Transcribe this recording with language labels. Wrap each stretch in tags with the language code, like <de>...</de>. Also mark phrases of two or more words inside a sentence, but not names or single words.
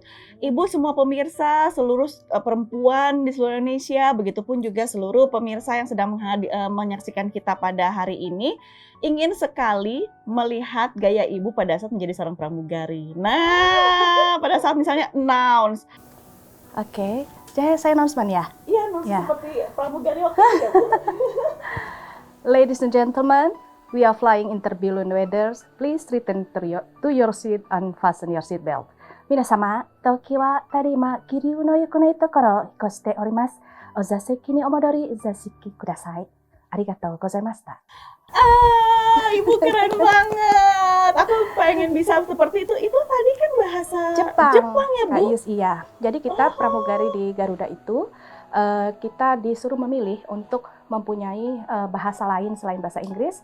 <id>Ibu, semua pemirsa, seluruh perempuan di seluruh Indonesia, begitupun juga seluruh pemirsa yang sedang menyaksikan kita pada hari ini, ingin sekali melihat gaya Ibu pada saat menjadi seorang pramugari. Nah, pada saat misalnya announce. Oke. Jadi saya announcement ya? Iya, seperti pramugari waktu itu ya Bu.</id> <en>Ladies and gentlemen, we are flying in turbulent weather. Please return to your seat and fasten your seat belt.</en> <ja>皆様、東京はただいま気流の良くないところを飛行しております。お座席にお戻り座席ください。ありがとうございました。</ja> <id>Ibu keren banget. Aku pengen bisa seperti itu. Itu tadi kan bahasa Jepang ya, Bu? Kak Yus, iya. Jadi kita pramugari di Garuda itu, kita disuruh memilih untuk mempunyai bahasa lain selain bahasa Inggris.</id>